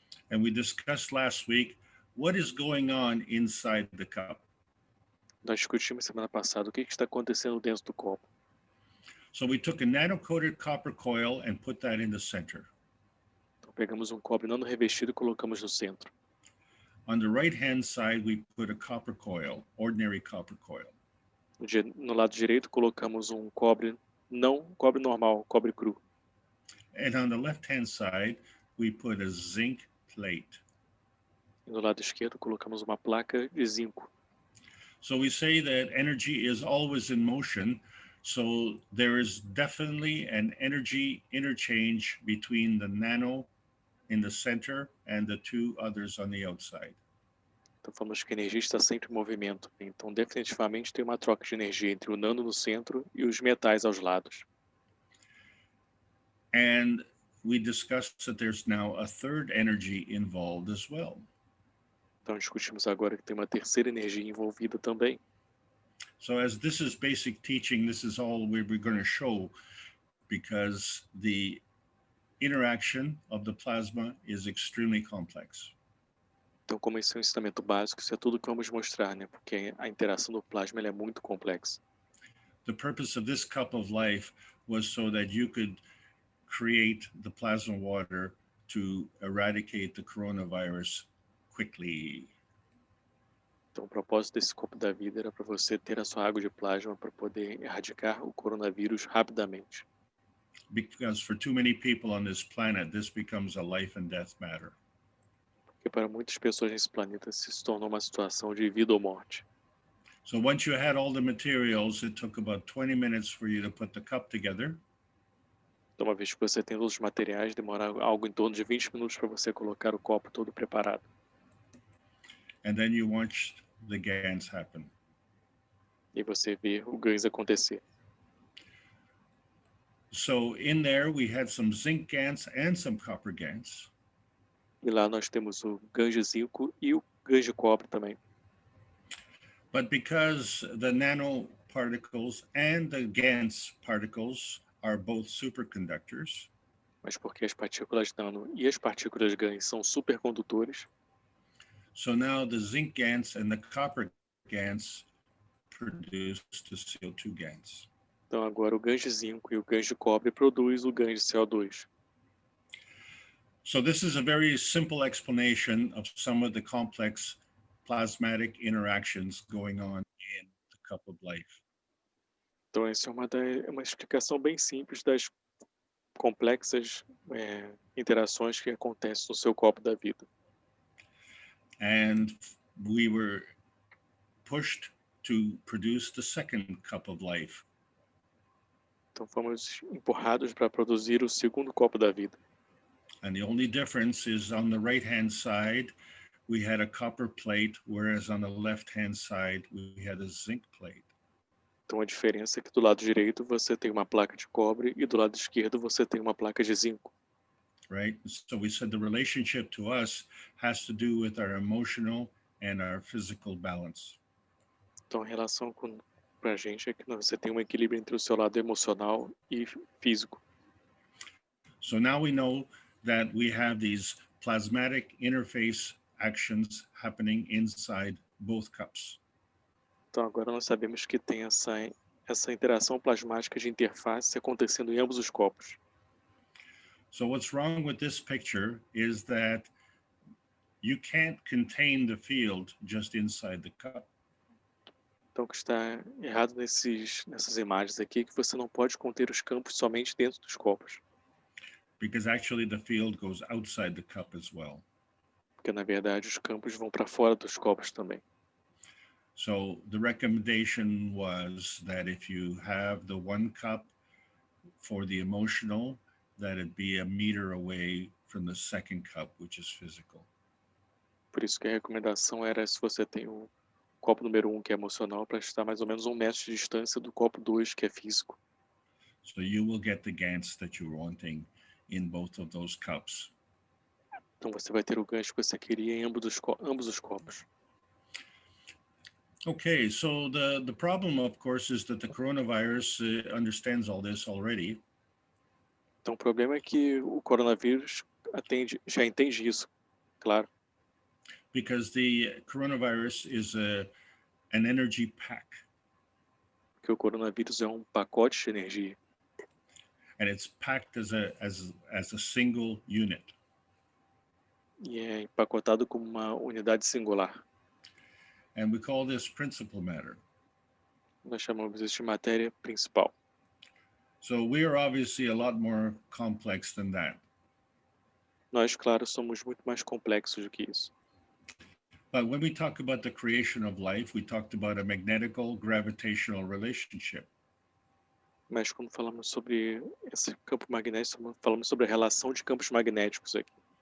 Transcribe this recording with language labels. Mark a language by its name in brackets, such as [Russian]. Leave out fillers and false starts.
[English] And we discussed last week what is going on inside the cup. [Portuguese] Nós discutimos semana passada o que está acontecendo dentro do copo. [English] So we took a nano-coated copper coil and put that in the center. [Portuguese] Então pegamos um cobre nano revestido e colocamos no centro. [English] On the right-hand side, we put a copper coil, ordinary copper coil. [Portuguese] No lado direito colocamos um cobre normal, cobre cru. [English] And on the left-hand side, we put a zinc plate. [Portuguese] E no lado esquerdo colocamos uma placa de zinco. [English] So we say that energy is always in motion. So there is definitely an energy interchange between the nano in the center and the two others on the outside. [Portuguese] Então falamos que a energia está sempre em movimento. Então definitivamente tem uma troca de energia entre o nano no centro e os metais aos lados. [English] And we discussed that there's now a third energy involved as well. [Portuguese] Então discutimos agora que tem uma terceira energia envolvida também. [English] So as this is basic teaching, this is all we're going to show, because the interaction of the plasma is extremely complex. [Portuguese] Então, como esse é um ensinamento básico, isso é tudo que vamos mostrar, né? Porque a interação do plasma é muito complexa. [English] The purpose of this cup of life was so that you could create the plasma water to eradicate the coronavirus quickly. [Portuguese] Então, o propósito desse copo da vida era para você ter a sua água de plasma para poder erradicar o coronavírus rapidamente. [English] Because for too many people on this planet, this becomes a life and death matter. [Portuguese] Porque para muitas pessoas nesse planeta se tornou uma situação de vida ou morte. [English] So once you had all the materials, it took about 20 minutes for you to put the cup together. [Portuguese] Então, uma vez que você tem todos os materiais, demora algo em torno de 20 minutos para você colocar o copo todo preparado. [English] And then you watched the Gans happen. [Portuguese] E você vê o Gans acontecer. [English] So in there, we had some zinc GaNs and some copper GaNs. [Portuguese] E lá nós temos o Gans de zinco e o Gans de cobre também. [English] But because the nanoparticles and the Gans particles are both superconductors, [Portuguese] Mas porque as partículas nano e as partículas Gans são supercondutores, [English] so now the zinc GaNs and the copper GaNs produce the CO2 GaNs. [Portuguese] então agora o Gans de zinco e o Gans de cobre produz o Gans de CO2. [English] So this is a very simple explanation of some of the complex plasmatic interactions going on in the cup of life. [Portuguese] Então essa é uma explicação bem simples das complexas interações que acontecem no seu copo da vida. [English] And we were pushed to produce the second cup of life. [Portuguese] Então fomos empurrados para produzir o segundo copo da vida. [English] And the only difference is on the right-hand side, we had a copper plate, whereas on the left-hand side, we had a zinc plate. [Portuguese] Então a diferença é que do lado direito você tem uma placa de cobre e do lado esquerdo você tem uma placa de zinco. [English] Right? So we said the relationship to us has to do with our emotional and our physical balance. [Portuguese] Então a relação para a gente é que você tem um equilíbrio entre o seu lado emocional e físico. [English] So now we know that we have these plasmatic interface actions happening inside both cups. [Portuguese] Então agora nós sabemos que tem essa interação plasmática de interface acontecendo em ambos os copos. [English] So what's wrong with this picture is that you can't contain the field just inside the cup. [Portuguese] Então o que está errado nessas imagens aqui é que você não pode conter os campos somente dentro dos copos. [English] Because actually the field goes outside the cup as well. [Portuguese] Porque na verdade os campos vão para fora dos copos também. [English] So the recommendation was that if you have the one cup for the emotional, that it be a meter away from the second cup, which is physical. [Portuguese] Por isso que a recomendação era, se você tem o copo número 1, que é emocional, para estar mais ou menos 1 metro de distância do copo 2, que é físico. [English] So you will get the GaNs that you're wanting in both of those cups. [Portuguese] Então você vai ter o gancho que você queria em ambos os copos. [English] Okay, so the problem, of course, is that the coronavirus understands all this already. [Portuguese] Então o problema é que o coronavírus já entende isso, claro. [English] Because the coronavirus is an energy pack. [Portuguese] Porque o coronavírus é um pacote de energia. [English] And it's packed as a single unit. [Portuguese] E é empacotado como uma unidade singular. [English] And we call this principal matter. [Portuguese] Nós chamamos isso de matéria principal. [English] So we are obviously a lot more complex than that. [Portuguese] Nós, claro, somos muito mais complexos do que isso. [English] But when we talk about the creation of life, we talked about a magnetical gravitational relationship. [Portuguese] Mas quando falamos sobre esse campo magnético, falamos sobre a relação de campos magnéticos aqui.